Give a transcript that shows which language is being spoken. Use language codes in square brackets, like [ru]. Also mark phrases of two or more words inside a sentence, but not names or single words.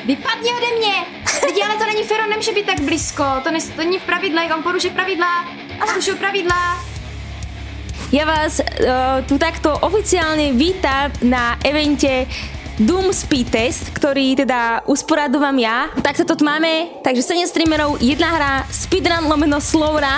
[cs] Vypadni ode mě! Lidi, ale to není fér, on nemůže být tak blízko. To není v pravidlech, on porušil pravidla. Porušil pravidla. [sk] Ja vás tu takto oficiálne vítam na evente Doom Speed Test, ktorý teda usporadujem ja. Tak sa to tu máme, takže 7 streamerov, jedna hra, speedrun lomeno slowrun.